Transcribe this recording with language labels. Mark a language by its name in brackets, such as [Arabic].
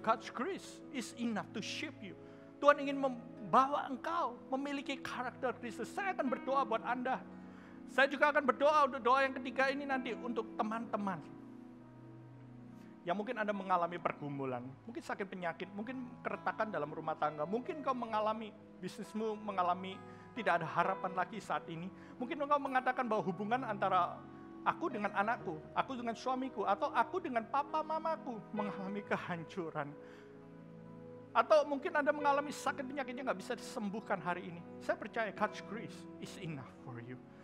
[English] God's grace is enough to shape you. [Indonesian] Tuhan ingin membawa engkau memiliki karakter Kristus. Saya akan berdoa buat Anda. Saya juga akan berdoa untuk doa yang ketiga ini nanti untuk teman-teman yang mungkin Anda mengalami pergumulan, mungkin sakit penyakit, mungkin keretakan dalam rumah tangga, mungkin kau mengalami bisnismu mengalami tidak ada harapan lagi saat ini. Mungkin engkau mengatakan bahwa hubungan antara aku dengan anakku, aku dengan suamiku, atau aku dengan papa mamaku mengalami kehancuran. Atau mungkin Anda mengalami sakit penyakitnya nggak bisa disembuhkan hari ini. Saya percaya [English] God's grace is enough for you.